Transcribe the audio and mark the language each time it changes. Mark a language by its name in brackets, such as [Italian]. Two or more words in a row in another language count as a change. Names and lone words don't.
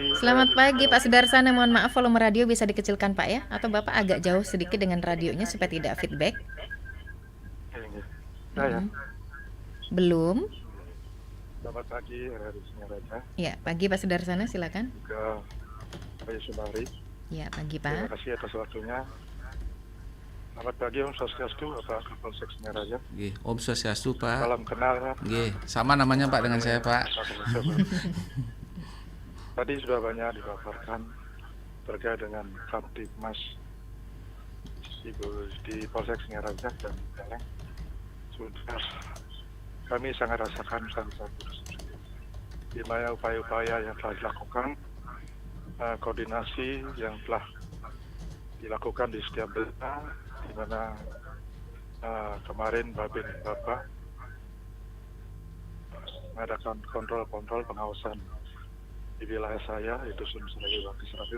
[Indonesian] Selamat pagi Pak Sudarsana. Mohon maaf volume radio bisa dikecilkan Pak ya, atau Bapak agak jauh sedikit dengan radionya supaya tidak feedback. Saya. Belum. Selamat pagi RRI Singaraja. Ya, pagi Pak Sudarsana, silakan. Juga Pak Yusubari. Ya, pagi Terima Pak. kasih atas waktunya. Selamat pagi [Sanskrit] Om Swastiastu, [Indonesian] Bapak Kapolsek Singaraja. Nggih, [Sanskrit] Om Swastiastu [Indonesian] Pak. Salam kenal Pak. Nggih, sama namanya Pak dengan saya Pak. Tadi sudah banyak dipaparkan terkait dengan Kamtibmas di Polsek Singaraja dan Buleleng. Sudah kami sangat rasakan satu-satu di mana upaya-upaya yang telah dilakukan, koordinasi yang telah dilakukan di setiap desa, di mana kemarin Babin Bapak mengadakan kontrol pengawasan di wilayah saya, itu sebagai Wakil Serabil.